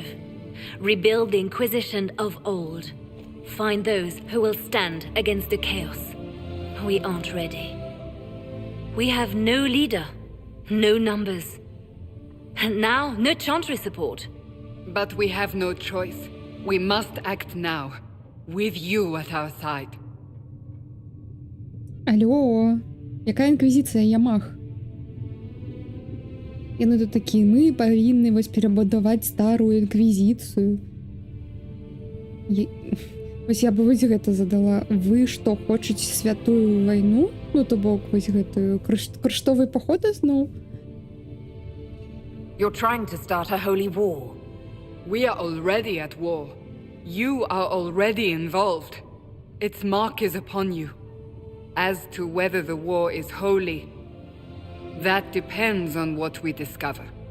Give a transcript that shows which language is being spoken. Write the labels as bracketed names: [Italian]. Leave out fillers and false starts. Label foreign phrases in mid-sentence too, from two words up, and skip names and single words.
[English] Rebuild the Inquisition of old. Find those who will stand against the chaos. We aren't ready. We have no leader, no numbers. And now, no Chantry support. But we have no choice. We must act now, with you at our side. [Ukrainian] Алло, яка інквізиція, я маг? [Belarusian] Яны тут такі, мы павінны вось перабудаваць старую інквізіцыю. Вось я бы вось гэта задала. Вы што, хочаце святую вайну? Ну, то бок, вось гэтую крыштовы паход зноў? [English] You're trying to start a holy war. We are already at war. You are already involved. Its mark is upon you. As to whether the war is holy, that depends on what we discover.